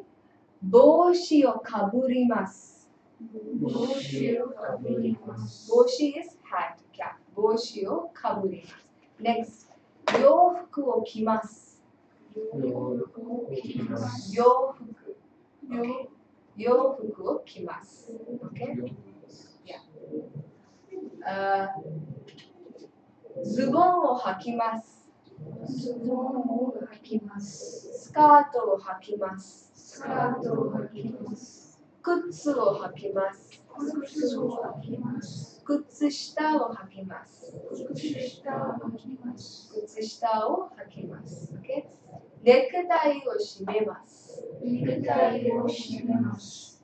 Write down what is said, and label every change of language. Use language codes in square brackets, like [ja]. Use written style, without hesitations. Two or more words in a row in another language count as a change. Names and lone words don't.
[ja] 帽子をかぶります. 帽子をかぶります. [en] Boshi is hat, cap. [ja] 帽子をかぶります. Next, 洋服を着ます. 洋服を着ます. Yofuku. Okay. 洋服を着ます. [en] Okay? Yeah. [ja] ズボンをはきます. ズボンをはきます. スカートをはきます. スカートをはきます. 靴をはきます. 靴をはきます. 靴下をはきます. 靴下をはきます. 靴下をはきます. Okay? ネクタイをしめます. ネクタイをしめます.